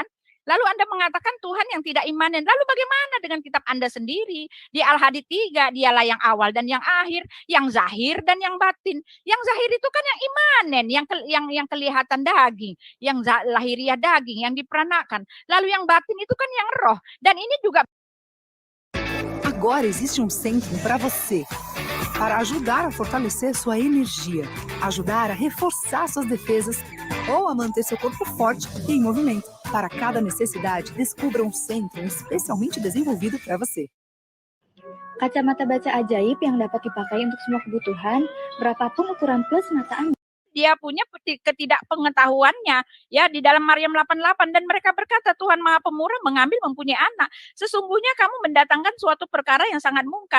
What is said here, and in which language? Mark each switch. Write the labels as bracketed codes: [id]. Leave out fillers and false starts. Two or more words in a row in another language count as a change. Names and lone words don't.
[id] Lalu Anda mengatakan Tuhan yang tidak imanen. Lalu bagaimana dengan kitab Anda sendiri? Di Al-Hadid 3, dialah yang awal dan yang akhir, yang zahir dan yang batin. Yang zahir itu kan yang imanen, yang kelihatan daging, yang lahiriah daging, yang diperanakan. Lalu yang batin itu kan yang roh. Dan ini juga [pt] agora existe centro para você, para ajudar a fortalecer sua energia, ajudar a reforçar suas defesas ou a manter seu corpo forte e em movimento. Para cada necessidade, descubra centro especialmente desenvolvido para você. [id] Kacamata baca ajaib yang dapat dipakai untuk semua kebutuhan, berapapun ukuran plus mata Anda. dia punya ketidakpengetahuannya ya di dalam Maryam 88 dan mereka berkata Tuhan Maha Pemurah mengambil mempunyai anak. Sesungguhnya kamu mendatangkan suatu perkara yang sangat mungkar.